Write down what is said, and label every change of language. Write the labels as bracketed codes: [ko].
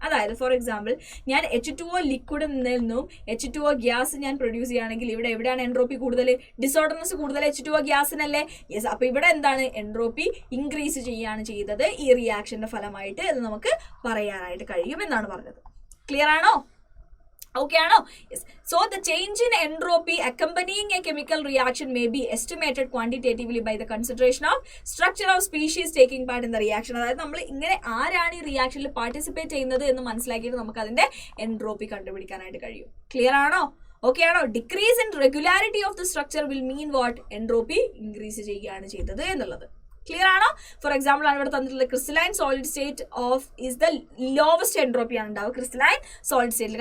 [ml] അതായത് for example ഞാൻ H2O ലിക്വിഡിൽ നിന്നും H2O ഗ്യാസ് ഞാൻ പ്രൊഡ്യൂസ് ചെയ്യുകയാണെങ്കിൽ ഇവിടെ എവിടെയാണ് എൻട്രോപ്പി കൂടുതൽ, ഡിസോർഡർനെസ് കൂടുതൽ H2O ഗ്യാസിനല്ലേ? യെസ്. അപ്പോൾ ഇവിടെ എന്താണ്, എൻട്രോപ്പി ഇൻക്രീസ് ചെയ്യുകയാണ് ചെയ്തത് ഈ റിയാക്ഷന്റെ ഫലമായിട്ട് എന്ന് നമുക്ക് പറയാനായിട്ട് കഴിയും എന്നാണ് പറഞ്ഞത്. ക്ലിയർ ആണോ? [en] Okay [ml] ആണോ? [en] Yes. So the change in entropy accompanying a chemical reaction may be estimated quantitatively by the consideration of structure of species taking part in the reaction. [ml] അതായത് നമ്മൾ ഇങ്ങനെ ആരാണ് ഈ റിയാക്ഷനിൽ പാർട്ടിസിപ്പേറ്റ് ചെയ്യുന്നത് എന്ന് മനസ്സിലാക്കിയിട്ട് നമുക്ക് അതിന്റെ എൻട്രോപ്പി കണ്ടുപിടിക്കാനായിട്ട് കഴിയും. ക്ലിയർ ആണോ? ഓക്കെ ആണോ? Decrease in regularity of the structure will mean what, entropy increase ചെയ്യുകയാണ് ചെയ്തത് എന്നുള്ളത്. ക്ലിയർ ആണോ? ഫോർ എക്സാമ്പിൾ ആണ് ഇവിടെ തന്നിട്ടുള്ളത് crystalline solid state of is the lowest entropy ആണ് ഉണ്ടാവുക ക്രിസ്റ്റലൈൻ സോളിഡ് സ്റ്റേറ്റിൽ.